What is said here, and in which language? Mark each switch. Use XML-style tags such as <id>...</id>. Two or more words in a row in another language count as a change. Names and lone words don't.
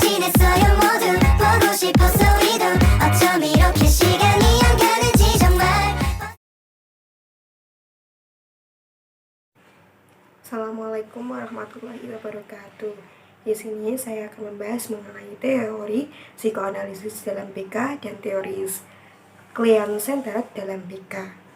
<ko>있어요 모두 보고 싶었어 우리도 어쩜 이렇게 시간이 안 가는지 정말.</ko> <ar>السلام عليكم ورحمة الله وبركاته.</ar> <id>Di sini saya akan membahas mengenai teori psikoanalisis dalam BK dan teori client-centered dalam BK.</id>